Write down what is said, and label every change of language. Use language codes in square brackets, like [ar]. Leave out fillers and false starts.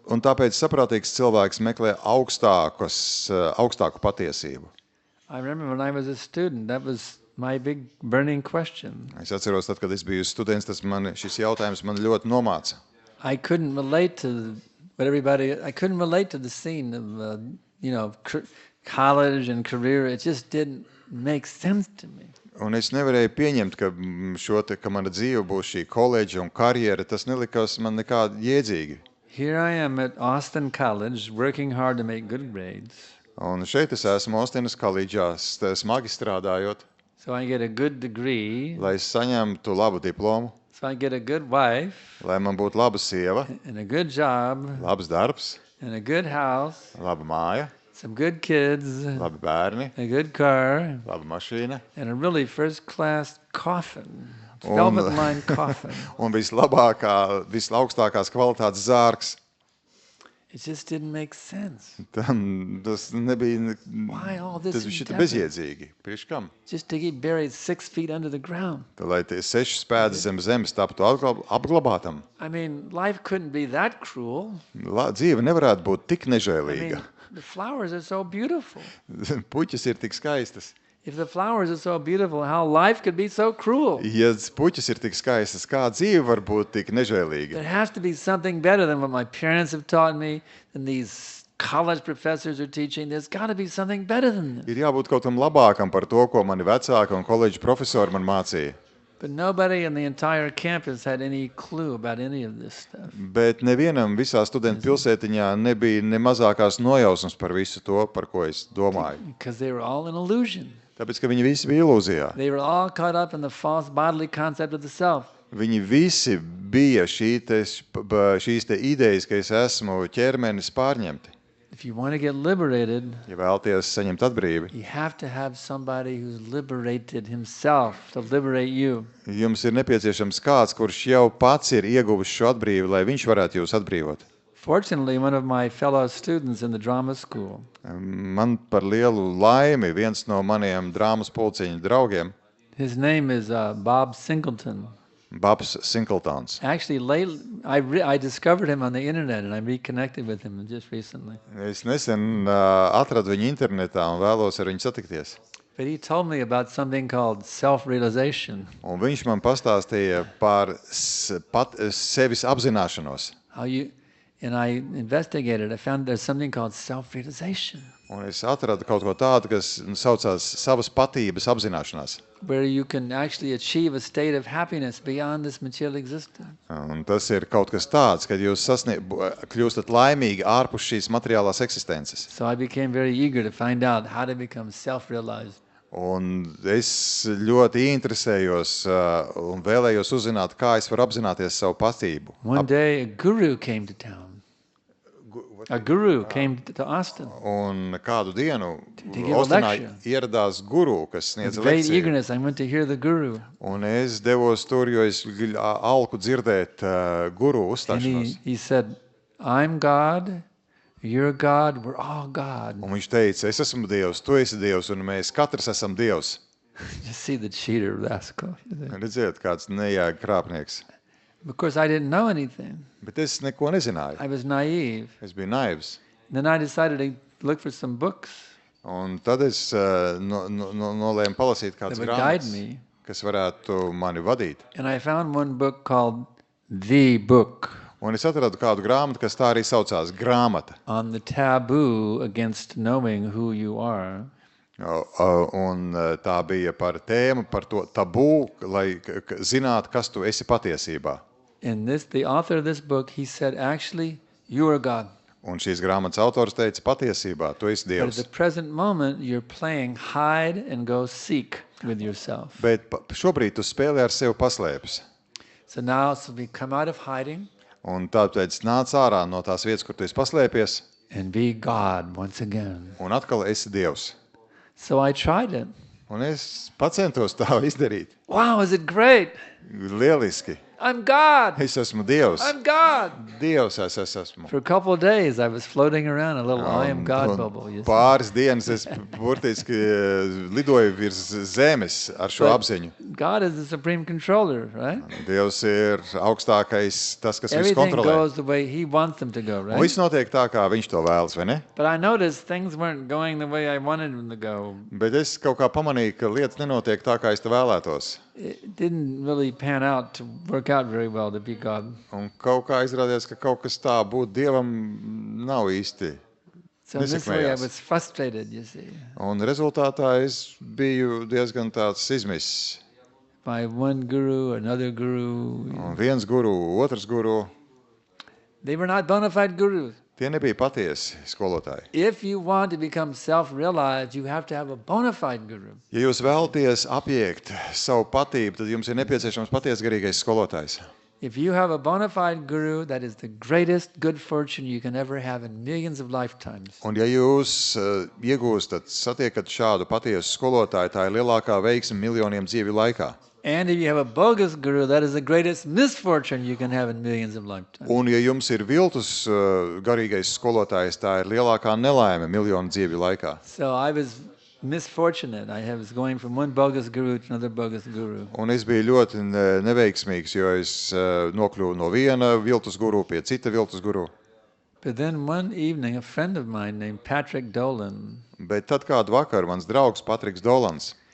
[lv] Un tāpēc saprātīgs cilvēks meklē augstāku patiesību. [en] I remember when I was a student, that was my big burning question. [lv] Es atceros, tad, kad es biju students, šis jautājums man ļoti nomāca. [en] I couldn't relate to I couldn't relate to the scene of, college and career. It just didn't make sense to me. [lv] Un es nevarēju pieņemt, ka mana dzīve būs šī koledža un karjera. Tas nelikās man nekādi jēdzīgi. [en] Here I am at Austin College, working hard to make good grades. [lv] Un šeit es esmu Austinas koledžā, smagi strādājot, [en] So I get a good degree. [lv] lai es saņemtu labu diplomu, [en] So I get a good wife [lv] lai man būtu laba sieva, [en] and a good job [lv] labs darbs, [en] and a good house, [lv] laba māja, [en] some good kids, [lv] labi bērni, [en] a good car, [lv] laba mašīna [en] and a really first-class coffin, [lv] Un- [en] velvet-lined coffin. [lv] un vislaukstākās kvalitātes zārks. [en] It just didn't make sense. [lv] Tas nebija [en] Why all this [lv] šita [en] endeavor? [lv] bezjēdzīgi. Priekš kam? [en] Just to get buried 6 feet under the ground. [lv] Lai tie 6 pēdas zem zemes taptu apglabātam. [en] I mean, life couldn't be that cruel. [lv] Dzīve nevarētu būt tik [en] I mean, [lv] nežēlīga. [en] the flowers are so beautiful. [lv] Puķis ir tik skaistas. [en] If the flowers are so beautiful, how life could be so cruel? [lv] Ja puķis ir tik skaistas, kā dzīve var būt tik nežēlīga? [en] There has to be something better than what my parents have taught me, than these college professors are teaching. There's got to be something better than this. [lv] Ir jābūt kaut kam labākam par to, ko mani vecāki un koledžu profesori man mācīja. [en] But nobody in the entire campus had any clue about any of this stuff. [lv] Bet nevienam visā studentu pilsētiņā nebija ne mazākās nojausmas par visu to, par ko es domāju. [en] Because they were all in illusion. [lv] Tāpēc, ka viņi visi bija ilūzijā. [en] They were all caught up in the false bodily concept of the self. [lv] Viņi visi bija šīs te idejas, ka es esmu ķermenis pārņemti. [en] If you want to get liberated, [lv] Ja vēlties saņemt atbrīvi, [en] you have to have somebody who's liberated himself to liberate you. [lv] jums ir nepieciešams kāds, kurš jau pats ir ieguvis šo atbrīvi, lai viņš varētu jūs atbrīvot. [en] Fortunately, one of my fellow students in the drama school, [lv] Man par lielu laimi viens no maniem drāmas pulciņu draugiem, [en] his name is Bob Singleton. [lv] Babs Sinkeltons. [en] Actually, lately, I discovered him on the internet and I reconnected with him just recently. [lv] Es nesen atradu viņu internetā un vēlos ar viņu satikties. [en] But he told me about something called self-realization. [lv] Un viņš man pastāstīja par sevis apzināšanos. [en] And I investigated. I found there's something called self-realization, [lv] Un es atradu kaut ko tādu, kas saucās savas patības apzināšanās. [en] where you can actually achieve a state of happiness beyond this material existence. [lv] Un tas ir kaut kas tāds, kad jūs kļūstat laimīgi ārpus šīs materiālās eksistences. [en] So I became very eager to find out how to become self-realized. [lv] Un es ļoti interesējos un vēlējos uzzināt, kā es varu apzināties savu patību. [en] One day, a guru came to town. A guru came to Austin. [lv] Un kādu dienu [en] give a [lv] Austinā [en] lecture. [lv] ieradās guru, kas [en] With [lv] sniedza [en] great [lv] lekciju. [en] eagerness, I went to hear the guru. [lv] Un es devos tur, jo es alku dzirdēt guru [en] And [lv] uzstāšanos. [en] he said, I'm God, you're God, we're all God. [lv] Un viņš teica, es esmu Dievs, tu esi Dievs, un mēs katrs esam Dievs. [en] Just see the cheater rascal. [lv] Redziet, kāds nejēga krāpnieks. [en] Of course, I didn't know anything. [lv] Bet es neko nezināju. [en] I was naive. [lv] Es biju naivs. [en] Then I decided to look for some books [lv] Un tad es nolēmu palasīt [en] that [lv] kādas [en] would guide [lv] grāmatas, [en] me. [lv] kas varētu mani vadīt. [en] And I found one book called The Book [lv] Un es atradu kādu grāmatu, kas tā arī saucās grāmata. [en] on the taboo against knowing who you are. [lv] Un tā bija par tēmu, par to tabū, lai zinātu, kas tu esi patiesībā. [en] And the author of this book, he said, actually, you are God. [lv] Un šīs grāmatas autors teica, patiesībā tu esi [en] But at [lv] Dievs. [en] the present moment, you're playing hide and go seek with yourself. [lv] Bet šobrīd tu spēlē ar sevi paslēpes. [en] So now, we come out of hiding [lv] Un tāpēc nāc ārā no tās vietas, kur tu esi paslēpies, [en] and be God once again. [lv] un atkal esi Dievs. [en] So I tried it. [lv] Un es pacentos tā izdarīt. [en] Wow, is it great? [lv] Lieliski. [en] I'm God. [lv] Es esmu Dievs. [en] I'm God. [lv] Dievs es esmu. [en] For a couple of days, I was floating around a little I am God [lv] Un [en] bubble. You see. [lv] pāris dienas es burtiski lidoju virs zemes ar šo [en] But [lv] apziņu. [en] God is the supreme controller, right? [lv] Dievs ir augstākais, tas, kas visu [en] Everything [lv] kontrolē. [en] goes the way He wants them to go, [lv] Un [en] right? [lv] viss notiek tā, kā viņš to vēlas, vai ne? [en] But I noticed things weren't going the way I wanted them to go. [lv] Bet es kaut kā pamanīju, ka lietas nenotiek tā, kā es to vēlētos. [en] It didn't really pan out to work out very well to be God. [lv] Un kaut kā izrādījās, ka kaut kas tā būt Dievam nav īsti. [en] So in this way, I [lv] Nesekmējās. [en] was frustrated, you see, [lv] Un rezultātā es biju diezgan tāds izmisis. [en] by one guru, another guru. [lv] Un viens guru, otrs guru, [en] They were not bona fide gurus. [lv] tie nebija patiesi skolotāji. [en] If you want to become self-realized, you have to have a bona fide guru. [lv] Ja jūs vēlaties apiekt savu patību, tad jums ir nepieciešams patiesi garīgais skolotājs. [en] If you have a bona fide guru, that is the greatest good fortune you can ever have in millions of lifetimes. [lv] Un ja jūs iegūstat, satiekat šādu patiesu skolotāju, tā ir lielākā veiksme miljoniem dzīvju laikā. [en] And if you have a bogus guru, that is the greatest misfortune you can have in millions of lifetimes. [lv] Un ja jums ir viltus garīgais skolotājs, tā ir lielākā nelaime miljonu dzīvju laikā. [en] So I was misfortunate. was going from one bogus guru to another bogus guru. [lv] Un es biju ļoti neveiksmīgs, jo es nokļuvu no viena viltus guru pie cita viltus guru. [en] But then one evening, a friend of mine named Patrick Dolan, [lv] Bet tad kādu vakaru mans draugs Patriks Dolans,